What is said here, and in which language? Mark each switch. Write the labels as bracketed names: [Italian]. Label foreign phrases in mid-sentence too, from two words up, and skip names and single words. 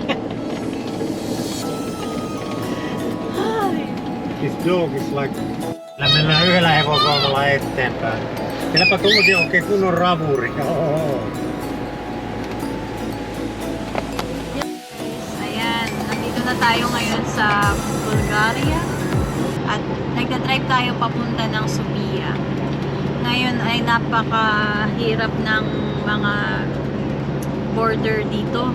[English] This dog is like [Finnish] Täällä mennään yhdellä hevosvoimalla eteenpäin. Vieläpä tuotiin oikein kunnon ravuri. Oho. [Filipino] Ayan, nandito na tayo ngayon sa Bulgaria at nagdadrive tayo papunta ng Sofia. Ngayon ay napakahirap ng mga border dito.